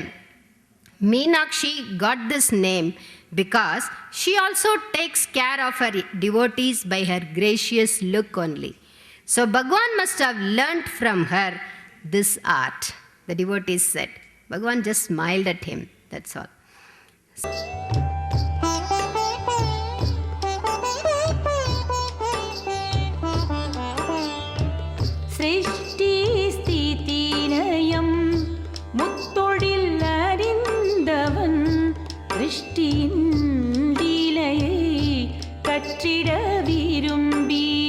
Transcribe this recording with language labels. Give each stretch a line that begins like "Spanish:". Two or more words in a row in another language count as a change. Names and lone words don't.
English: Meenakshi got this name because she also takes care of her devotees by her gracious look only. So Bhagwan must have learnt from her this art." The devotees said. Bhagwan just smiled at him, that's all.
Sanskrit: सृष्टि स्थिति लयम्
Tamil: முத்தொழில் அறிந்தவன் சிருஷ்டியின் லீலையை கற்றிட விரும்பி